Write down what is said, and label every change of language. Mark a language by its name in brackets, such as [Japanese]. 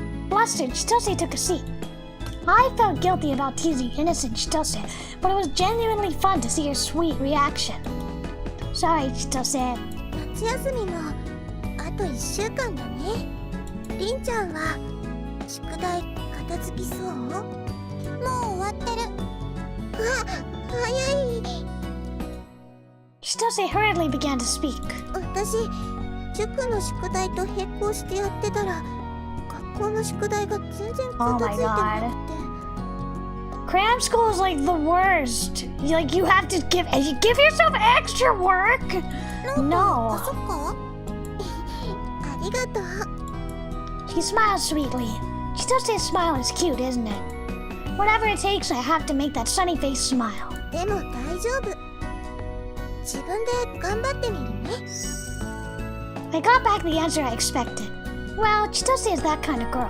[English] Flustered, Chitose took a seat. I felt guilty about teasing innocent Chitose, but it was genuinely fun to see her sweet reaction. Sorry, Chitose. [Japanese] 夏休みもあと1週間だね。りんちゃんは宿題片付きそう？もう終わってる。早い。 [English] Chitose hurriedly began to speak. [Japanese] 私、塾の宿題と並行してやってたら学校の宿題が全然片付いてなくて。 [English] Cram school is like the worst. You have to give yourself extra work. [Japanese] あ、 [English] No. [Japanese] そっか。ありがとう。 [English] She smiled sweetly. Chitose's smile is cute, isn't it? Whatever it takes, I have to make that sunny face smile. [Japanese] でも大丈夫。自分で頑張ってみるね。 [English] I got back the answer I expected. Well, Chitose is that kind of girl.